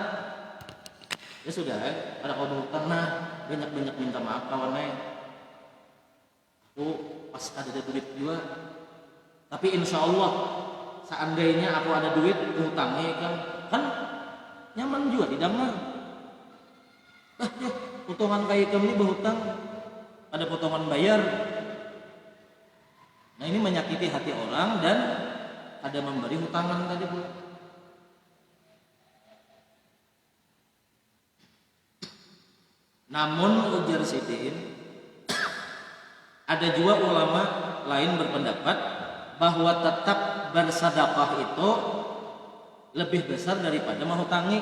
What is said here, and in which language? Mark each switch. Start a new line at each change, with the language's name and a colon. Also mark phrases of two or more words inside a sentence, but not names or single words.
Banjar: Ya sudah, kada kau berhutang, nah banyak-banyak minta maaf kawan lain. Aku pas kada ada duit juga, tapi
Arabic: إن شاء الله
Banjar: seandainya aku ada duit hutangi kan nyaman juga didengar. Ya potongan kayak kami berhutang ada potongan bayar.
Indonesian: Nah ini menyakiti hati orang dan ada memberi hutangan tadi pula. Namun ujar Sidin, ada juga ulama lain berpendapat bahwa tetap bersedekah itu lebih besar daripada menghutangi.